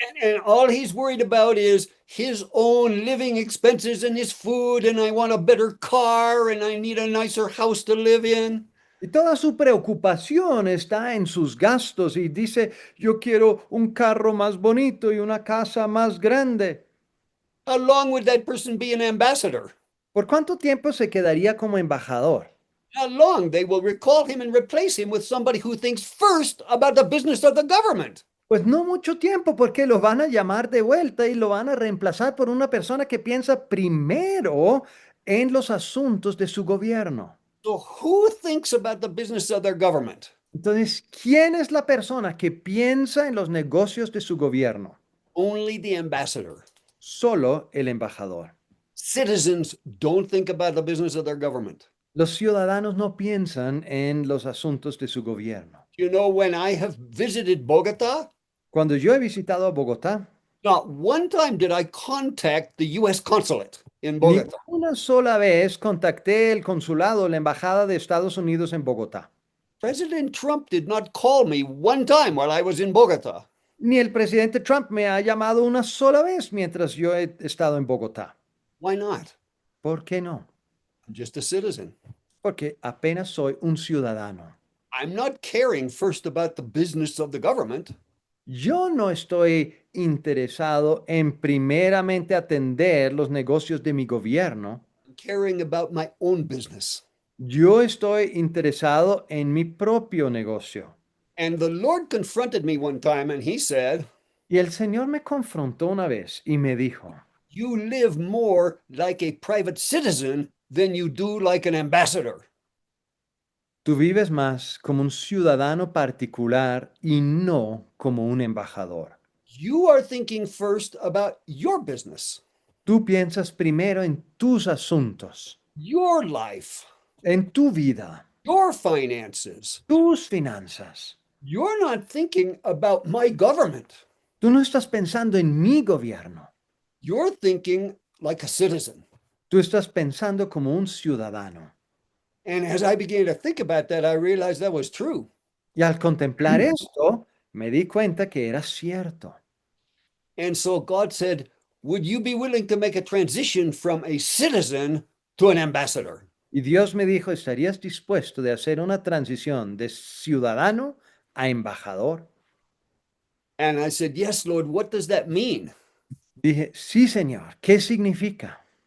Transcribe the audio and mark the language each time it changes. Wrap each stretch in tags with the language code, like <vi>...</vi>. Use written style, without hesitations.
<en>And all he's worried about is his own living expenses and his food, and I want a better car, and I need a nicer house to live in.</en> <es>Y toda su preocupación está en sus gastos y dice, yo quiero un carro más bonito y una casa más grande.</es> <en>How long would that person be an ambassador?</en> <es>¿Por cuánto tiempo se quedaría como embajador?</es> <en>How long they will recall him and replace him with somebody who thinks first about the business of the government.</en> <es>Pues no mucho tiempo porque lo van a llamar de vuelta y lo van a reemplazar por una persona que piensa primero en los asuntos de su gobierno.</es> <en>So who thinks about the business of their government?</en> <es>Entonces, ¿quién es la persona que piensa en los negocios de su gobierno?</es> <en>Only the ambassador.</en> <es>Solo el embajador.</es> <en>Citizens don't think about the business of their government.</en> <es>Los ciudadanos no piensan en los asuntos de su gobierno.</es> <en>You know, when I have visited Bogota,</en> <es>Cuando yo he visitado a Bogotá,</es> <en>not one time did I contact the U.S. consulate in</en> <es>ni</es> <en>Bogota.</en> <es>una sola vez contacté el consulado, la embajada de Estados Unidos en Bogotá.</es> <en>President Trump did not call me one time while I was in Bogota.</en> <es>Ni el presidente Trump me ha llamado una sola vez mientras yo he estado en Bogotá.</es> <en>Why not?</en> <es>¿Por qué no?</es> <en>I'm just a citizen.</en> <es>Porque apenas soy un ciudadano.</es> <en>I'm not caring first about the business of the government.</en> <es>Yo no estoy interesado en primeramente atender los negocios de mi gobierno.</es> <en>I'm caring about my own business.</en> <es>Yo estoy interesado en mi propio negocio.</es> <en>And the Lord confronted me one time and he said,</en> <es>Y el Señor me confrontó una vez y me dijo,</es> <en>you live more like a private citizen than you do like an ambassador.</en> <es>tú vives más como un ciudadano particular y no como un embajador.</es> <en>You are thinking first about your business,</en> <es>Tú piensas primero en tus asuntos,</es> <en>your life,</en> <es>en tu vida,</es> <en>your finances.</en> <es>tus finanzas.</es> <en>You're not thinking about my government.</en> <es>Tú no estás pensando en mi gobierno.</es> <en>You're thinking like a citizen.</en> <es>Tú estás pensando como un ciudadano.</es> <en>And as I began to think about that, I realized that was true.</en> <es>Y al contemplar esto, me di cuenta que era cierto.</es> <en>And so God said, would you be willing to make a transition from a citizen to an ambassador?</en> <es>Y Dios me dijo, ¿estarías dispuesto de hacer una transición de ciudadano a embajador?</es> <en>And I said, yes, Lord, what does that mean?</en> <es>Dije, sí, Señor, ¿qué significa?</es>